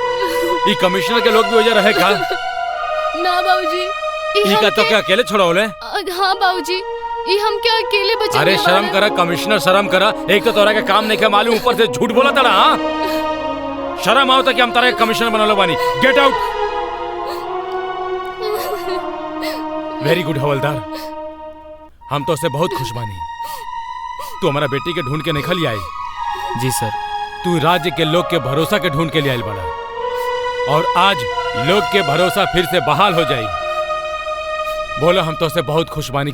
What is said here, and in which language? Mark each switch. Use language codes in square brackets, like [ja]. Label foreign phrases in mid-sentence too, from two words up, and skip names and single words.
[bho] ये कमिश्नर के लोग भी वजह रहे का? ना बाबूजी, ई का तो के अकेले छोड़ौले? हाँ बाबूजी, ये हम क्या अकेले बचे? अरे शर्म करा कमिश्नर, शर्म करा। एक तो तोरा के काम नहीं के मालूम, ऊपर से झूठ बोला तड़ा। हाँ, शर्म आओ कि हम तारा के कमिश्नर बनलो बानी। [en] get out. very good [bho] हवलदार, हम तो से बहुत खुश बानी। तू हमारा बेटी के ढूंढ के निकल आई। जी सर। तू राज्य के लोग के भरोसा के ढूंढ के लिए आयल बड़ा, और आज लोग के भरोसा फिर से बहाल हो जाई। बोलो, हम तो से बहुत खुश बानी।